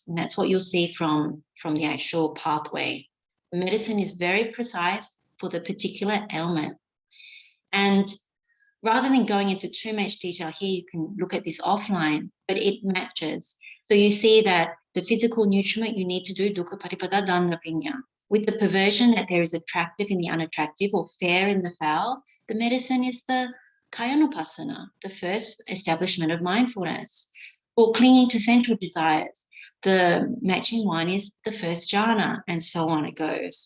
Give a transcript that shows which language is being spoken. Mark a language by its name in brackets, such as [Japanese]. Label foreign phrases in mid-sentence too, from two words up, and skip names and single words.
[English] And that's what you'll see from the actual pathway. The medicine is very precise for the particular ailment. And rather than going into too much detail here, you can look at this offline, but it matches. So you see that the physical nutriment you need to do [Pali] dukkha patipada dana pinya. [English] With the perversion that there is attractive in the unattractive or fair in the foul, the medicine is the kayanupassana, the first establishment of mindfulness. Or clinging to sensual desires, the matching one is the first jhana, and so on it goes.